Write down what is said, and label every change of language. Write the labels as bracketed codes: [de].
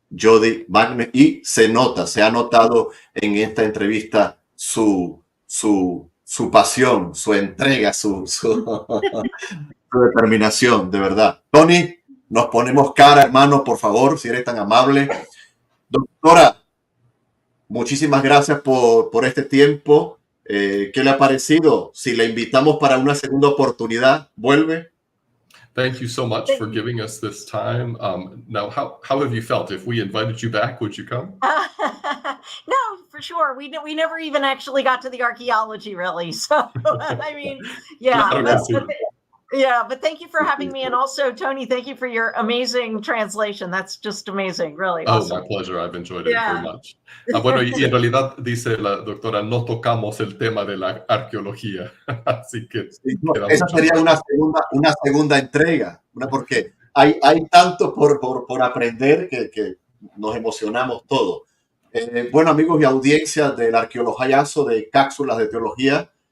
[es] Jodi Magness, y se ha notado en esta entrevista su pasión, su entrega, su determinación, de verdad. Tony, nos ponemos cara, hermano, por favor, si eres tan amable. Doctora, muchísimas gracias por este tiempo. ¿Qué le ha parecido? Si le invitamos para una segunda oportunidad, ¿vuelve? [en] Thank you so much for giving us this time. Now, how have you felt? If we invited you back, would you come? No, for sure. We never even actually got to the archaeology, really. So, I mean, yeah. But thank you for having me. And also, Tony, thank you for your amazing translation. That's just amazing, really. Awesome. My pleasure. I've enjoyed it very much. [es] Bueno, y en realidad, dice la doctora, no tocamos el tema de la arqueología. Así que... Sí, no, esa sería una segunda entrega, porque hay tanto por aprender que nos emocionamos todos. Bueno, amigos y audiencia del ArqueologiaZO de Cápsulas de Teología.